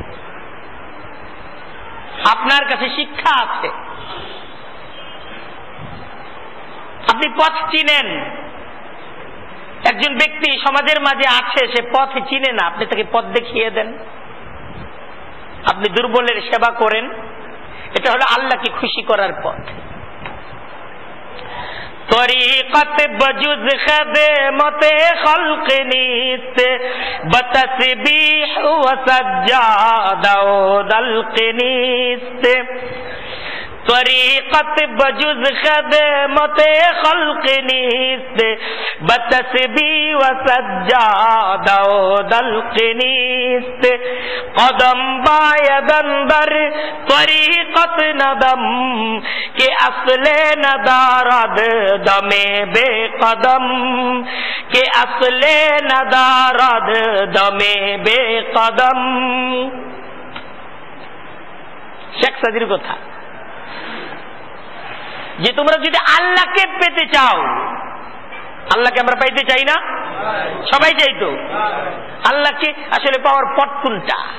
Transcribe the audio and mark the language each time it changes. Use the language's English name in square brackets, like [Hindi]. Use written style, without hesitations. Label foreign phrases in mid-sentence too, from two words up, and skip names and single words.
[Bangla] আপনার কাছে শিক্ষা আছে, আপনি পথ চিনেন, একজন ব্যক্তি সমাজের মাঝে আছে, সে পথ চিনে না, আপনি তাকে পথ দেখিয়ে দেন, আপনি দুর্বলের সেবা করেন, এটা হলো আল্লাহকে খুশি করার পথ। [Persian] طریقت بجز خدمت خلق نیست بتسبیح و سجاده و دلق نیست. طریقت بجز خدمت خلق نیست بتسبیح و سجادہ و دلق نیست قدم باید اندر طریقت ندم کہ اصل ندارد دم بے قدم کہ اصل ندارد دم بے قدم। [Bangla] শেখ সাদির কথা যে তোমরা যদি আল্লাহকে পেতে চাও, আল্লাহকে আমরা পাইতে চাই না? সবাই চাই তো। আল্লাহকে আসলে পাওয়ার পথ কোনটা?